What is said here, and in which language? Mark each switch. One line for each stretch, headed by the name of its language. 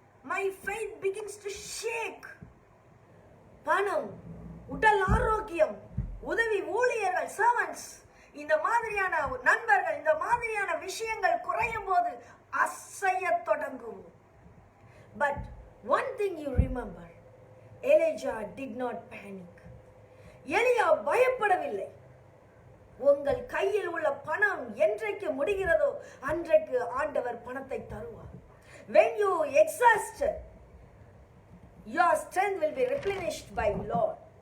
English: My faith begins to shake.
Tamil: பணம், உடல் ஆரோக்கியம், உதவி ஊழியர்கள், servants, இந்த மாதிரியான நண்பர்கள், இந்த மாதிரியான விஷயங்கள் குறையும் போது அசைய தொடங்கும்.
English: But one thing you remember, Elijah did not panic.
Tamil: எலியா பயப்படவில்லை. உங்கள் கையில் உள்ள பணம் என்றைக்கு முடிகிறதோ அன்றைக்கு ஆண்டவர் பணத்தை தருவார்.
English: When you exhaust, your strength will be replenished by Lord.